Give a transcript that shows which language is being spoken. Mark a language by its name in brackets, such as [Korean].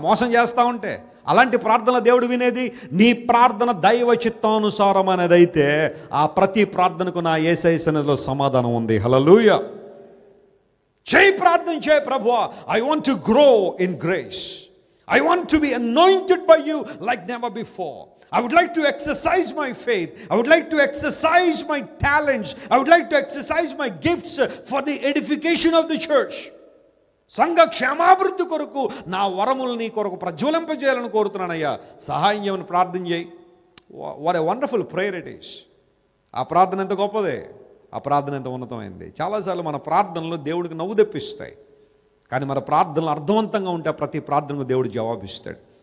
[Telugu] మోసం చేస్తూ ఉంటే అలాంటి ప్రార్థన దేవుడు వినేది? నీ ప్రార్థన దైవ చిత్తానుసారం అనేది అయితే ఆ ప్రతి ప్రార్థనకు నా యేసయ్య సన్నిధిలో సమాధానం ఉంది. హల్లెలూయా. చేయి, ప్రార్థన చేయి, ప్రభువా [English] I want to grow in grace, I want to be anointed by you like never before. I would like to exercise my faith. I would like to exercise my talents. I would like to exercise my gifts for the edification of the church. [Telugu] సంఘ క్షేమాభివృద్ధి కొరకు నా వరములు నీ కొరకు ప్రజ్వలింపజేయాలని కోరుతున్నానయ్యా, సహాయం చేయమని ప్రార్థన చేయి. [English] What a wonderful prayer it is. [Telugu] ఆ ప్రార్థన ఎంత గొప్పదే, ఆ ప్రార్థన ఎంత ఉన్నతమైంది. చాలాసార్లు మన ప్రార్థనలు దేవుడికి నవ్వు తెప్పిస్తాయి, కానీ మన ప్రార్థనలు అర్థవంతంగా ఉంటే ప్రతి ప్రార్థనకు దేవుడు జవాబిస్తాడు.